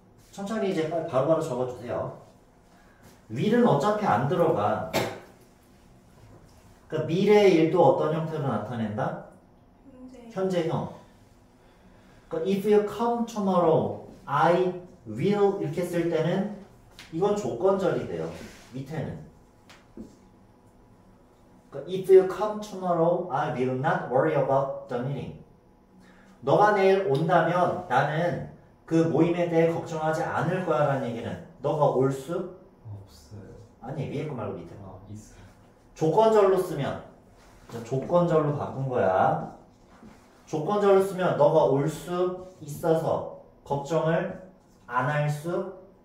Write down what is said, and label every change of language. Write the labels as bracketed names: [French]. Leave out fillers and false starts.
[Korean] 천천히 이제 바로바로 적어주세요. will은 어차피 안 들어가. 그러니까 미래의 일도 어떤 형태로 나타낸다? 현재형. 그러니까 [English] if you come tomorrow, I will [Korean] 이렇게 쓸 때는 이건 조건절이 돼요. 밑에는. [English] 그러니까 if you come tomorrow, I will not worry about the meeting. [Korean] 너가 내일 온다면 나는 그 모임에 대해 걱정하지 않을 거야 라는 얘기는 너가 올 수? 없어요. 아니 위에 거 말고 밑에 거. 아 있어요. 조건절로 쓰면 조건절로 바꾼 거야. 조건절로 쓰면 너가 올 수 있어서 걱정을 안 할 수